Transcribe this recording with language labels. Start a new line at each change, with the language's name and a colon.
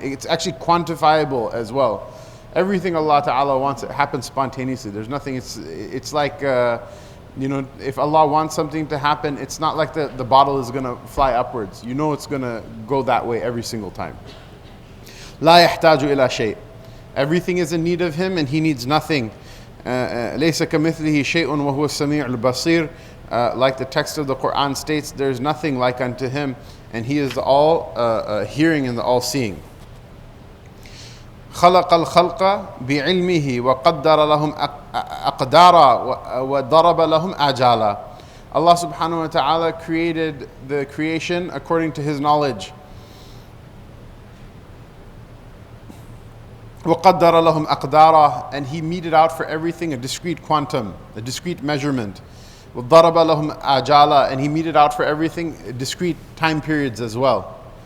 English: It's actually quantifiable as well. Everything Allah Ta'ala wants, it happens spontaneously. There's nothing, it's like, if Allah wants something to happen, it's not like the bottle is going to fly upwards. It's going to go that way every single time.
Arabic: لا يحتاج إلى شيء.
English: Everything is in need of Him and He needs nothing.
Arabic: ليس كمثله شيء وهو السميع البصير.
English: Like the text of the Quran states, there's nothing like unto Him, and He is the all hearing and the all seeing.
Arabic: خلق الخلق بعلمه وقدر لهم أقدارا وضرب لهم آجالا.
English: Allah subhanahu wa ta'ala created the creation according to His knowledge.
Arabic: وقدر لهم أقدارا,
English: and He meted out for everything a discrete quantum, a discrete measurement.
Arabic: وَضَرَبَ لَهُمْ آجَالًا,
English: and He meted out for everything discrete time periods as well.